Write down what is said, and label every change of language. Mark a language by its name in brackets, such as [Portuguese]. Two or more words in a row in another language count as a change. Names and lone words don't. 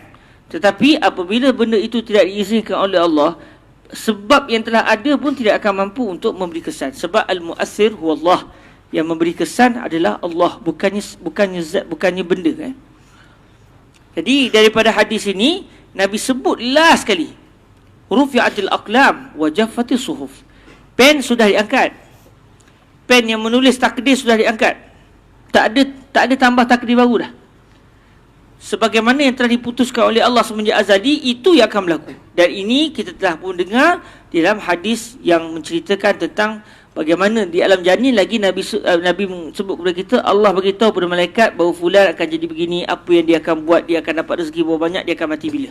[Malay] Tetapi apabila benda itu tidak diizinkan oleh Allah, sebab yang telah ada pun tidak akan mampu untuk memberi kesan. Sebab [Arabic] المؤثر هو الله, [Malay] yang memberi kesan adalah Allah, bukannya benda. Jadi daripada hadis ini Nabi sebutlah sekali, [Arabic] رُفِعَتِ الأقلامُ وجَفَّتِ الصُّحُفُ. [Malay] Pen sudah diangkat. Pen yang menulis takdir sudah diangkat. Tak ada tambah takdir baru dah. Sebagaimana yang telah diputuskan oleh Allah semenjak azali, itu yang akan berlaku. Dan ini kita telah pun dengar di dalam hadis yang menceritakan tentang bagaimana di alam janin lagi Nabi sebut kepada kita, Allah beritahu kepada malaikat bahawa fulan akan jadi begini, apa yang dia akan buat, dia akan dapat rezeki berapa banyak, dia akan mati bila.